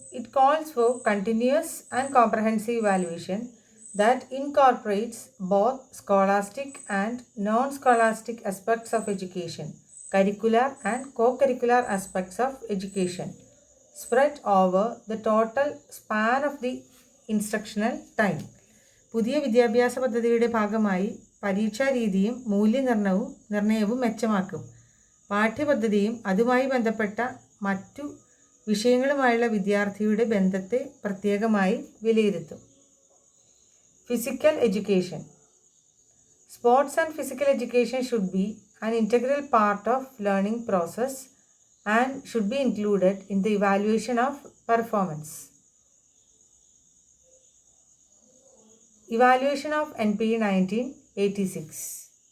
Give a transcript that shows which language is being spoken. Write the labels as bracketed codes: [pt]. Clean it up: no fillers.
[en] It calls for continuous and comprehensive evaluation that incorporates both scholastic and non-scholastic aspects of education, curricular and co-curricular aspects of education, spread over the total span of the instructional time. [ml] പുതിയ വിദ്യാഭ്യാസ പദ്ധതിയുടെ ഭാഗമായി പരീക്ഷാരീതിയും മൂല്യനിർണ്ണയവും മെച്ചമാക്കും. പാഠ്യപദ്ധതിയും അതുമായി ബന്ധപ്പെട്ട മറ്റു വിഷയങ്ങളുമായുള്ള വിദ്യാർത്ഥിയുടെ ബന്ധത്തെ പ്രത്യേകമായി വിലയിരുത്തും. [en] Physical education. Sports and physical education should be an integral part of learning process and should be included in the evaluation of performance. Evaluation of NPE 1986.